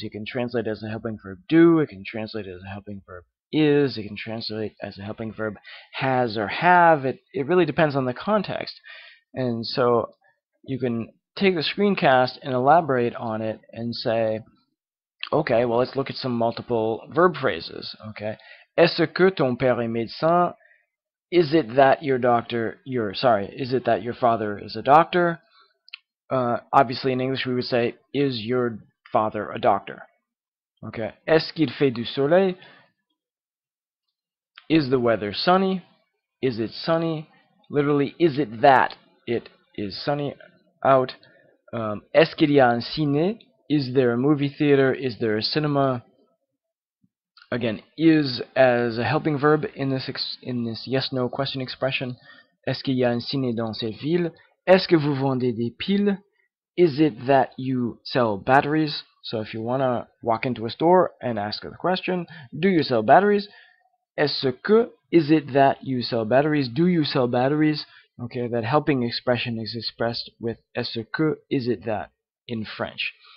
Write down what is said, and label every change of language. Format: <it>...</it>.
<en>You can translate it as a helping verb do, it can translate it as a helping verb is, it can translate as a helping verb has or have. It really depends on the context. And so you can take the screencast and elaborate on it and say, okay, well, let's look at some multiple verb phrases.</en> <fr>Okay, est-ce que ton père est médecin?</fr> <en>Is it that your is it that your father is a doctor? Obviously in English we would say, is your father a doctor?</en> <fr>Okay, est-ce qu'il fait du soleil?</fr> <en>Is the weather sunny? Is it sunny? Literally, is it that it is sunny out?</en> <fr>Est-ce qu'il y a un ciné?</fr> <en>Is there a movie theater? Is there a cinema? Again, is as a helping verb in this yes/no question expression.</en> <fr>Est-ce qu'il y a un ciné dans cette ville? Est-ce que vous vendez des piles?</fr> <en>Is it that you sell batteries? So if you want to walk into a store and ask the question, do you sell batteries? Est-ce que, is it that you sell batteries? Do you sell batteries? Okay, that helping expression is expressed with est-ce que, is it that in French.</en>